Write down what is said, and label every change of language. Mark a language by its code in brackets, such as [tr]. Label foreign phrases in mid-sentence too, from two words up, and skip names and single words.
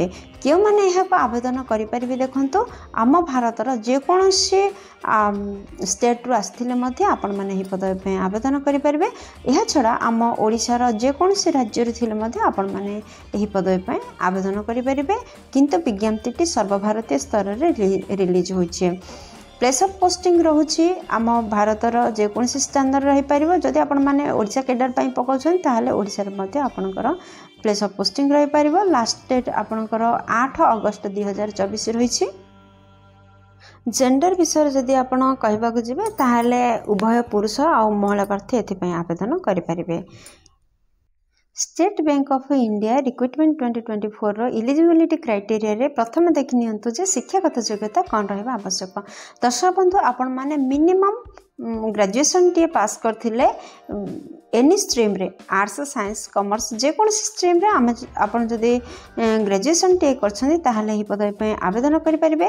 [or] କେଉଁ ମାନେ ଏହା କୁ ଆବେଦନ କରି ପାରିବେ ଦେଖନ୍ତୁ ଆମ ଭାରତ ର ଯେ କୋଣସି ଷ୍ଟେଟ ର ଆସିଥିଲେ ମଧ୍ୟ ଆପଣ ମାନେ ହି ପଦବୀ ପେ ଆବେଦନ କରି ପାରିବେ। ଏହା ଛଡ଼ା ଆମ ଓଡ଼ିଶା ର ଯେ କୋଣସି ରାଜ୍ୟ ରେ ଥିଲେ ମଧ୍ୟ ଆପଣ ମାନେ ଏହି ପଦବୀ ପେ ଆବେଦନ କରି ପାରିବେ। କିନ୍ତୁ ବିଜ୍ଞପ୍ତିଟି ସର୍ବଭାରତୀୟ ସ୍ତର ରେ ରିଲିଜ ହୋଇଛି। [en] place of posting [or] ରହୁଛି ଆମ ଭାରତ ର ଯେ କୋଣସି ସ୍ଥାନ ରେ ରହି ପାରିବ। ଯଦି ଆପଣ ମାନେ ଓଡ଼ିଶା କ୍ୟାଡର ପାଇଁ ପକାଉଛନ୍ତି ତାହାହେଲେ ଓଡ଼ିଶା ରେ ମଧ୍ୟ ଆପଣଙ୍କର [en] place of posting [or] ରହି ପାରିବ। [en] last date [or] ଆପଣଙ୍କର 8 ଅଗଷ୍ଟ 2024 ରହିଛି। ଜେଣ୍ଡର ବିଷୟ ଯଦି ଆପଣ କହିବା କୁ ଯିବେ ତାହାହେଲେ ଉଭୟ ପୁରୁଷ ଆଉ ମହିଳା ପ୍ରାର୍ଥୀ ଏଥି ପାଇଁ ଆବେଦନ କରି ପାରିବେ। ଷ୍ଟେଟ ବ୍ୟାଙ୍କ ଅଫ ଇଣ୍ଡିଆ ରିକ୍ରୁଟମେଣ୍ଟ 2024 ର [en] eligibility criteria [or] ରେ ପ୍ରଥମେ ଦେଖି ନିଅନ୍ତୁ ଯେ ଶିକ୍ଷାଗତ ଯୋଗ୍ୟତା କଣ ରହିବା ଆବଶ୍ୟକ। ଦର୍ଶକ ବନ୍ଧୁ ଆପଣ ମାନେ [en] minimum graduation [or] ଟି ପାସ କରିଥିଲେ [en] any stream [or] ରେ [en] arts science commerce [or] ଯେ କୋଣ ସ୍ଟ୍ରିମ ରେ ଆପଣ ଯଦି ଗ୍ରାଜୁଏସନ ଟି କରିଛନ୍ତି ତାହାହେଲେ ହି ପଦବୀ ପେ ଆବେଦନ କରି ପାରିବେ।